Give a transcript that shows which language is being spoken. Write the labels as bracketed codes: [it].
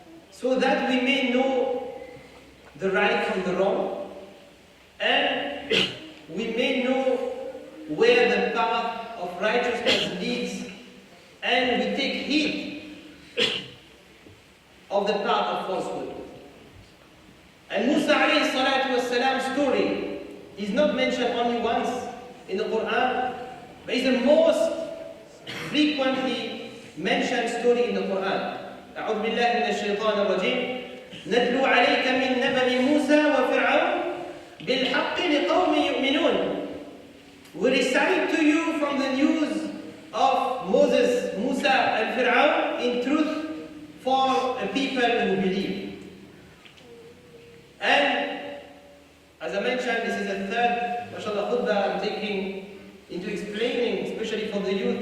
[en] So that we may know the right from the wrong, and we may know where the path of righteousness leads, and we take heed of the path of falsehood. And Musa alayhi salatu wassalam's story is not mentioned only once in the Quran, but it's the most frequently mentioned story in the Quran. [ar] أعوذ بالله من الشيطان الرجيم نتلو عليك من نبأ موسى وفرعون بالحق لقوم يؤمنون. [en] We recite to you from the news of Moses, Musa and Fir'aun in truth for a people who believe. And as I mentioned, this is the third mashallah khutbah I'm taking into explaining, especially for the youth.